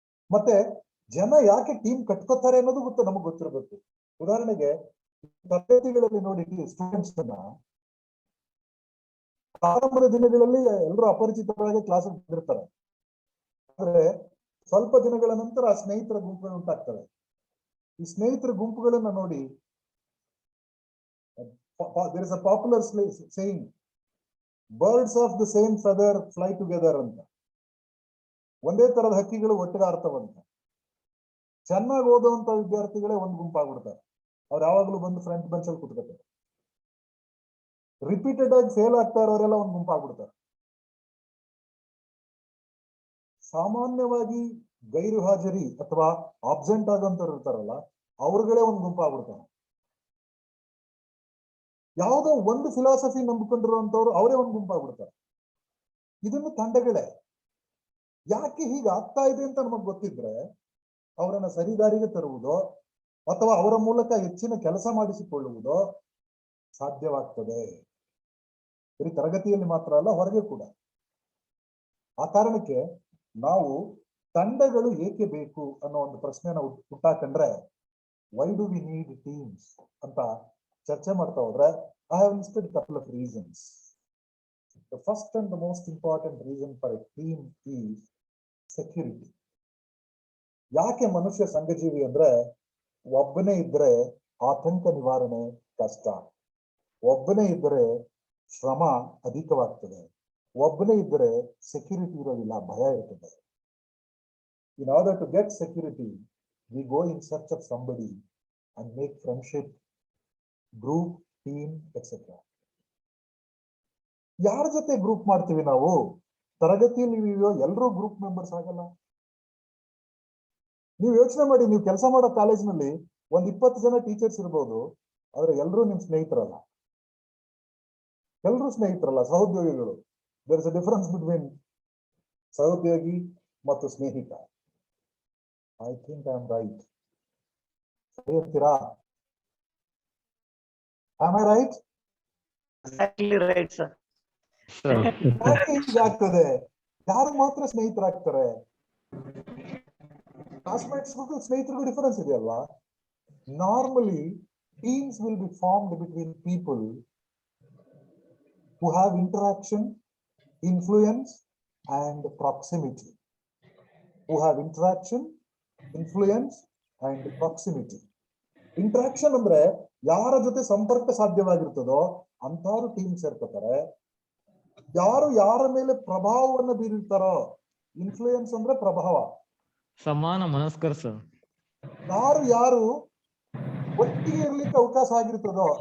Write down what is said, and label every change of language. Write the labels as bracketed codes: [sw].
[kn] ಮತ್ತೆ ಜನ ಯಾಕೆ ಟೀಮ್ ಕಟ್ಕೋತಾರೆ ಅನ್ನೋದು ನಮಗ್ ಗೊತ್ತಿರ್ಬೇಕು. ಉದಾಹರಣೆಗೆ ತರಗತಿಗಳಲ್ಲಿ ನೋಡಿ ಸ್ಟೂಡೆಂಟ್ಸ್ ಪ್ರಾರಂಭದ ದಿನಗಳಲ್ಲಿ ಎಲ್ಲರೂ ಅಪರಿಚಿತರಾಗಿ ಕ್ಲಾಸ್ ಬಂದಿರ್ತಾರೆ. ಆದ್ರೆ ಸ್ವಲ್ಪ ದಿನಗಳ ನಂತರ ಆ ಸ್ನೇಹಿತರ ಗುಂಪುಗಳು ಉಂಟಾಗ್ತವೆ. ಈ ಸ್ನೇಹಿತರ ಗುಂಪುಗಳನ್ನ ನೋಡಿ, [en] there is a popular saying, birds of the same feather fly together ಅಂತ. [kn] ಒಂದೇ ತರದ ಹಕ್ಕಿಗಳು ಒಟ್ಟಿಗೆ ಆಡ್ತಾವಂತ. ಚೆನ್ನಾಗಿ ಓದುವಂತ ವಿದ್ಯಾರ್ಥಿಗಳೇ ಒಂದು ಗುಂಪಾಗ್ಬಿಡ್ತಾರೆ. ಅವ್ರು ಯಾವಾಗ್ಲೂ ಬಂದು ಫ್ರಂಟ್ ಬೆಂಚ್ ಅಲ್ಲಿ ಕುತ್ಕೋತಾರೆ. ರಿಪೀಟೆಡ್ ಆಗಿ ಫೇಲ್ ಆಗ್ತಾ ಇರೋರೆಲ್ಲ ಒಂದು ಗುಂಪಾಗ್ಬಿಡ್ತಾರೆ. ಸಾಮಾನ್ಯವಾಗಿ ಗೈರು ಹಾಜರಿ ಅಥವಾ ಆಬ್ಸೆಂಟ್ ಆಗೋಂಥವ್ರು ಇರ್ತಾರಲ್ಲ, ಅವ್ರುಗಳೇ ಒಂದು ಗುಂಪಾಗ್ಬಿಡ್ತಾರೆ. ಯಾವುದೋ ಒಂದು ಫಿಲಾಸಫಿ ನಂಬಿಕೊಂಡಿರುವಂತವ್ರು ಅವರೇ ಒಂದು ಗುಂಪಾಗ್ಬಿಡ್ತಾರೆ. ಇದನ್ನು ತಂಡಗಳೇ. ಯಾಕೆ ಹೀಗೆ ಆಗ್ತಾ ಇದೆ ಅಂತ ನಮಗ್ ಗೊತ್ತಿದ್ರೆ ಅವರನ್ನ ಸರಿದಾರಿಗೆ ತರುವುದೋ ಅಥವಾ ಅವರ ಮೂಲಕ ಹೆಚ್ಚಿನ ಕೆಲಸ ಮಾಡಿಸಿಕೊಳ್ಳುವುದೋ ಸಾಧ್ಯವಾಗ್ತದೆ. ಬರೀ ತರಗತಿಯಲ್ಲಿ ಮಾತ್ರ ಅಲ್ಲ, ಹೊರಗೆ ಕೂಡ. ಆ ಕಾರಣಕ್ಕೆ ನಾವು ತಂಡಗಳು ಏಕೆ ಬೇಕು ಅನ್ನೋ ಒಂದು ಪ್ರಶ್ನೆನ ಹುಟ್ಟಾಕಂಡ್ರೆ, [en] why do we need teams [kn] ಅಂತ ಚರ್ಚೆ ಮಾಡ್ತಾ ಹೋದ್ರೆ, [en] I have listed a couple of reasons. The first and the most important reason for a team is security. [kn] ಯಾಕೆ ಮನುಷ್ಯ ಸಂಘಜೀವಿ ಅಂದ್ರೆ, ಒಬ್ಬನೇ ಇದ್ರೆ ಆತಂಕ ನಿವಾರಣೆ ಕಷ್ಟ, ಒಬ್ಬನೇ ಇದ್ರೆ ಶ್ರಮ ಅಧಿಕವಾಗ್ತದೆ, ಒಬ್ಬನೇ ಇದ್ರೆ ಸೆಕ್ಯೂರಿಟಿ ಇರೋದಿಲ್ಲ, ಭಯ ಇರ್ತದೆ. [en] In order to get security, we go in search of somebody and make friendship, group, team, etc. [kn] ಯಾರ ಜೊತೆ ಗ್ರೂಪ್ ಮಾಡ್ತೀವಿ ನಾವು? ತರಗತಿಯಲ್ಲಿ ಎಲ್ಲರೂ ಗ್ರೂಪ್ ಮೆಂಬರ್ಸ್ ಆಗಲ್ಲ. ನೀವು ಯೋಚನೆ ಮಾಡಿ, ನೀವು ಕೆಲಸ ಮಾಡೋ ಕಾಲೇಜ್ನಲ್ಲಿ ಒಂದ್ 20 ಜನ ಟೀಚರ್ಸ್ ಇರ್ಬೋದು, ಆದ್ರೆ ಎಲ್ಲರೂ ನಿಮ್ ಸ್ನೇಹಿತರಲ್ಲ. ಎಲ್ಲರೂ ಸ್ನೇಹಿತರಲ್ಲ, ಸಹೋದ್ಯೋಗಿಗಳು. [en] there is a difference between [kn] ಸಹೋದ್ಯೋಗಿ ಮತ್ತು ಸ್ನೇಹಿತ. [en] I think I am right. [kn] ಸರಿ ಅಂತೀರಾ? [en] Am I right? Exactly right, sir. [kn] ಯಾಕೆ ಹೀಗಾಗ್ತದೆ? ಯಾರು ಮಾತ್ರ ಸ್ನೇಹಿತರಾಗ್ತಾರೆ? ಕ್ಲಾಸ್ಮೇಟ್ಸ್ಗೂ ಸ್ನೇಹಿತರಿಗೂ ಡಿಫರೆನ್ಸ್ ಇದೆಯಲ್ವಾ? [en] Normally teams will be formed between people who have interaction, influence and proximity. Who have interaction, influence and proximity. [kn] Interaction ಅಂದ್ರೆ ಯಾರ ಜೊತೆ ಸಂಪರ್ಕ ಸಾಧ್ಯವಾಗಿರ್ತದೋ ಅಂತವ್ರು ಟೀಮ್ ಸೇರ್ಕೋತಾರೆ. ಯಾರು ಯಾರ ಮೇಲೆ ಪ್ರಭಾವವನ್ನು ಬೀರಿರ್ತಾರೋ, ಇನ್ಫ್ಲೂಯೆನ್ಸ್ ಅಂದ್ರೆ ಪ್ರಭಾವ, ಸಮಾನ ಮನಸ್ಕರ ಸರ್. ಯಾರು ಒಟ್ಟಿಗೆ ಇರ್ಲಿಕ್ಕೆ ಅವಕಾಶ ಆಗಿರ್ತದೋ.